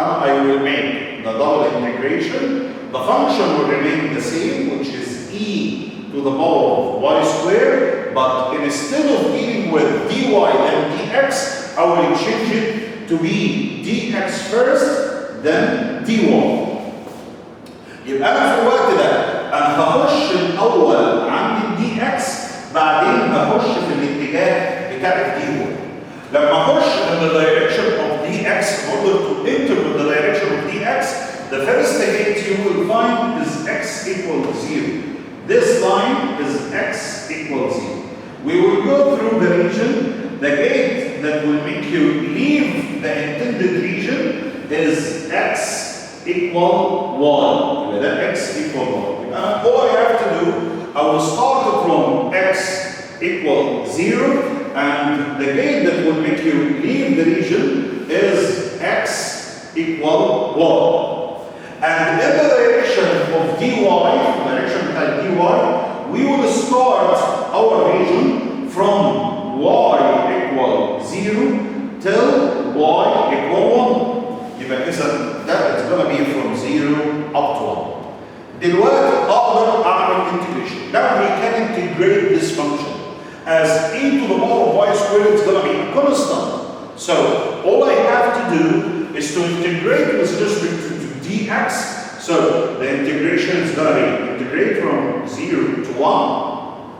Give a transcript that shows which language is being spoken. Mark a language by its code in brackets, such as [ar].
[en] انا I will make the double integration. The function will remain the same, which is e to the power of y squared, but instead of dealing with dy and dx, I will change it to be dx first, then dy. [ar] يبقى انا في الوقت ده انا هخش الاول عند الدي اكس، بعدين هخش في الاتجاه بتاع الدي واي. لما اخش [en] in the direction of dx in order to enter with the direction of dx, the first gate you will find is x equal 0. This line is x equal 0. We will go through the region. The gate that will make you leave the intended region is x equal 1. That x equal 1. All I have to do, I will start from x equal 0, and the gate that will make you leave the region is x equal 1. And in the direction of dy, direction of dy, we will start our region from y equal 0 till y equal 1. [ar] يبقى إذا [en] that is going to be from 0 up to 1. [ar] دلوقتي أقدر أعمل integration. [en] Now we can integrate this function as e to the power of y squared is going to be a constant. So all I have to do is to integrate with respect to dx. So the integration is going to be integrate from 0 to 1.